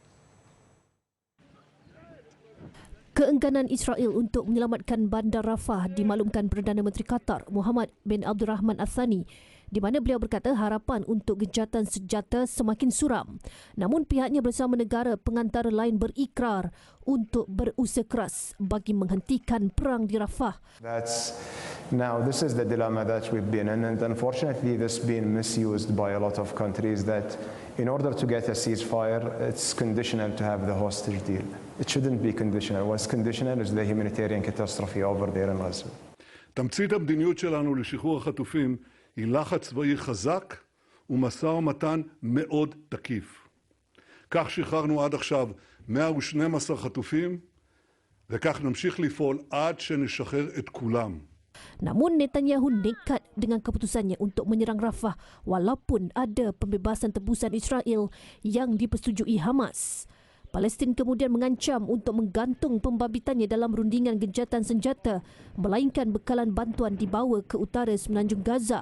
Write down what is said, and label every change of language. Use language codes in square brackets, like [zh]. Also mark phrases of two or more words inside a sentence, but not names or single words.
[ms] Keengganan Israel untuk menyelamatkan bandar Rafah dimaklumkan Perdana Menteri Qatar Muhammad bin Abdul Rahman Al-Thani, di mana beliau berkata harapan untuk gencatan senjata semakin suram. Namun pihaknya bersama negara pengantara lain berikrar untuk berusaha keras bagi menghentikan perang di Rafah. [en] This is the dilemma that we've been in, and unfortunately this has been misused by a lot of countries that in order to get a ceasefire, it's conditional to have the hostage deal. It shouldn't be conditional. What's conditional is the humanitarian catastrophe over there in Gaza. [he] תמצית המדיניות שלנו לשחרור החטופים היא לחץ צבאי חזק ומשא ומתן מאוד תקיף. כך שחררנו עד עכשיו 112 חטופים, וכך נמשיך לפעול עד שנשחרר את כולם. [ms] Namun Netanyahu nekat dengan keputusannya untuk menyerang Rafah walaupun ada pembebasan tebusan Israel yang dipersetujui Hamas. Palestin kemudian mengancam untuk menggantung pembabitannya dalam rundingan gencatan senjata, melainkan bekalan bantuan dibawa ke utara semenanjung Gaza.